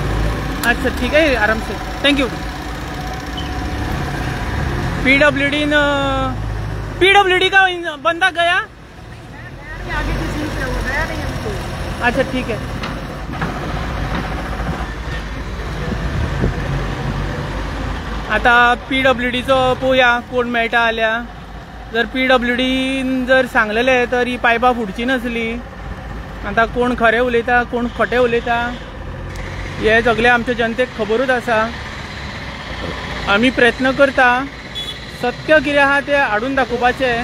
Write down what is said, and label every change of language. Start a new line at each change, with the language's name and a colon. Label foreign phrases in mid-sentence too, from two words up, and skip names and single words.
Hindi: अच्छा ठीक है, आराम से.
English: thank you.
Hindi: PWD का बंदा गया. आगे की सीट पे वो गया नहीं हमको. अच्छा ठीक है.
Konkani: आता PWDचो पळोवया कोण मेळटा जाल्यार. जर PWDन जर सांगलेले तर ही पायपां फुटची नासली. आता कोण खरें उलयता कोण खोटें उलयता हे सगळें आमच्या जनतेक खबरूच आसा. आमी प्रयत्न करता सत्य कितें आहा तें हाडून दाखोवपाचें.